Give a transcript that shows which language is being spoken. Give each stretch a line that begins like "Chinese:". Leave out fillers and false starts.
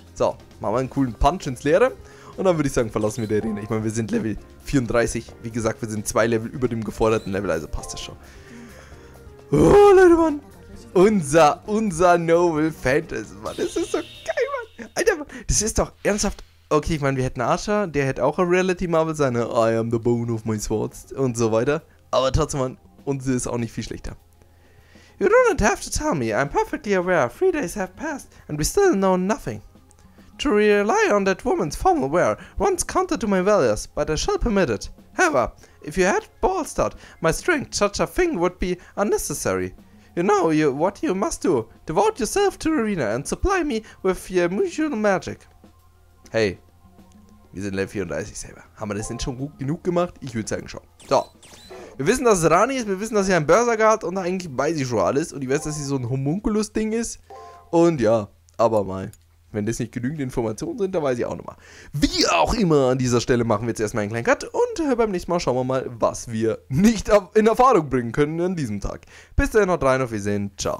German: So, machen wir einen coolen Punch ins Leere und dann würde ich sagen, verlassen wir die Arena. Ich meine, wir sind Level 34, wie gesagt, wir sind 2 Level über dem geforderten Level, also passt das schon. Oh, Leute, Mann. Unser Noble Phantasm, Mann, das ist so geil, Mann. Alter, Mann, das ist doch ernsthaft. Okay, ich meine, wir hätten Archer, der hätte auch eine Reality Marvel sein,
English: I am the bone of my swords
German: und so weiter. Aber trotzdem, Mann, unsere ist auch nicht viel schlechter.
English: You don't have to tell me, I'm perfectly aware 3 days have passed and we still know nothing. To rely on that woman's formal wear once counter to my values, but I shall permit it. However, if you had bolstered my strength, such a thing would be unnecessary. You know what you must do. Devote yourself to the arena and supply me with your usual magic.
German: Hey, wir sind Level 34 selber. Haben wir das denn schon gut genug gemacht? Ich würde sagen schon. So, wir wissen, dass es Rani ist, wir wissen, dass sie einen Berserker hat und eigentlich weiß ich schon alles. Und ich weiß, dass sie so ein Homunculus-Ding ist. Und ja, aber mal. Wenn das nicht genügend Informationen sind, dann weiß ich auch nochmal. Wie auch immer, an dieser Stelle machen wir jetzt erstmal einen kleinen Cut und beim nächsten Mal schauen wir mal, was wir nicht in Erfahrung bringen können an diesem Tag. Bis dahin, haut rein, auf Wiedersehen, ciao.